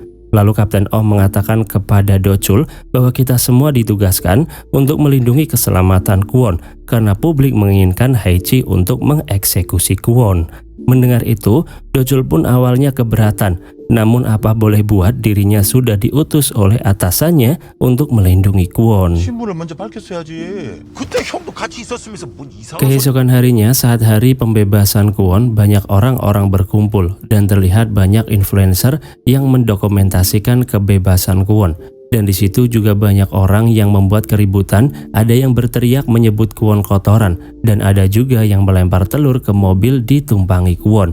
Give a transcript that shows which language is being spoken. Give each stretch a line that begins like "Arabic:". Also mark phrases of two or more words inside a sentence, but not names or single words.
Indonesian: Lalu Kapten Oh mengatakan kepada Dochul bahwa kita semua ditugaskan untuk melindungi keselamatan Kwon karena publik menginginkan Haichi untuk mengeksekusi Kwon. Mendengar itu, Dochul pun awalnya keberatan. Namun apa boleh buat, dirinya sudah diutus oleh atasannya untuk melindungi Kwon.
Korean: 신분을 먼저 밝혔어야지. 그때 형도 같이 있었으면서 뭔 이상한
Indonesian: Keesokan harinya saat hari pembebasan Kwon, banyak orang-orang berkumpul dan terlihat banyak influencer yang mendokumentasikan kebebasan Kwon. Dan di situ juga banyak orang yang membuat keributan, ada yang berteriak menyebut Kwon kotoran, dan ada juga yang melempar telur ke mobil ditumpangi Kwon.